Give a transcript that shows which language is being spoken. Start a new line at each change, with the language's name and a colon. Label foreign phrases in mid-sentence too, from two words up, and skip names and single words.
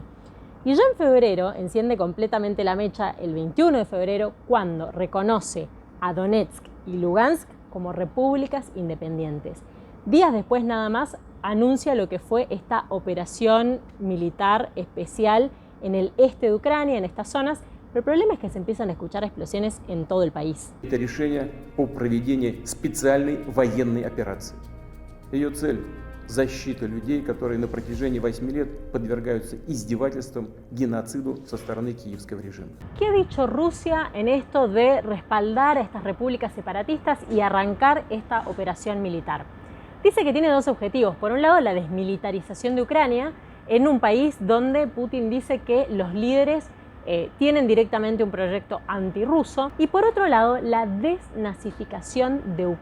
Spanish: Y ya en febrero enciende completamente la mecha el 21 de febrero cuando reconoce a Donetsk y Lugansk como repúblicas independientes. Días después nada más anuncia lo que fue esta operación militar especial en el este de Ucrania, en estas zonas, pero el problema es que se empiezan a escuchar explosiones en todo el país.
Russian: Это решение о проведении специальной военной операции. Ее цель – защита людей, которые на протяжении 8 лет подвергаются издевательствам, геноциду со стороны киевского режима.
Spanish: ¿Qué ha dicho Rusia en esto de respaldar a estas repúblicas separatistas y arrancar esta operación militar? Dice que tiene dos objetivos. Por un lado, la desmilitarización de Ucrania en un país donde Putin dice que los líderes tienen directamente un proyecto antirruso, y por otro lado la desnazificación de Ucrania.